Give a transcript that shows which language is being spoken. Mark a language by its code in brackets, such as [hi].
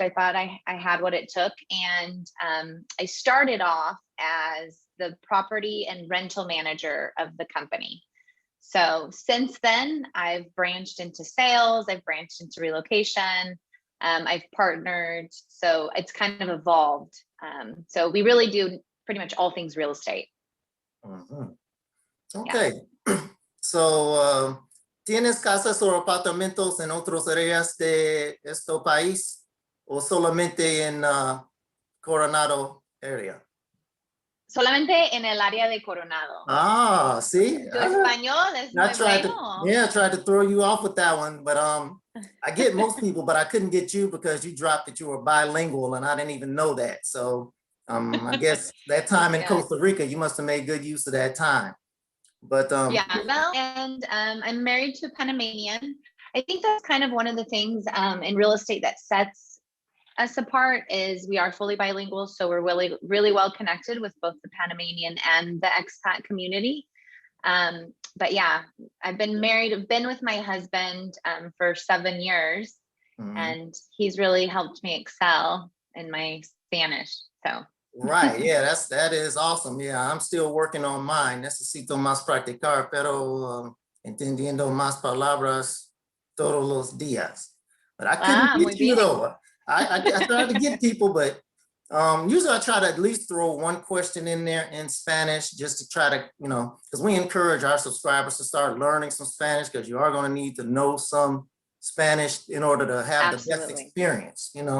[en] I thought I had what it took. And I started off as the property and rental manager of the company. So since then, I've branched into sales, I've branched into relocation, I've partnered. So it's kind of evolved. So we really do pretty much all things real estate. Mm-hmm. Okay. Yeah. [es] So, ¿tienes casas o apartamentos en otras áreas de este país o solamente en Coronado area? Solamente en el área de Coronado. [en] Ah, see, [es] Tu español es muy bueno. [en] I tried to throw you off with that one, but I get most people, but I couldn't get you because you dropped that you were bilingual, and I didn't even know that. So I guess that time in Yeah. Costa Rica, you must have made good use of that time. But Yeah, well, and I'm married to a Panamanian. I think that's kind of one of the things in real estate that sets us apart is we are fully bilingual. So we're really, really well connected with both the Panamanian and the expat community. But yeah, I've been with my husband for 7 years, and he's really helped me excel in my Spanish. So. Right, yeah, that is awesome. Yeah, I'm still working on mine. [es] Necesito más practicar, pero entendiendo más palabras todos los días. [en] But I couldn't get you though. I tried to get people, but usually I try to at least throw one question in there in Spanish just to try to, because we encourage our subscribers to start learning some Spanish, because you are going to need to know some Spanish in order to have the best experience,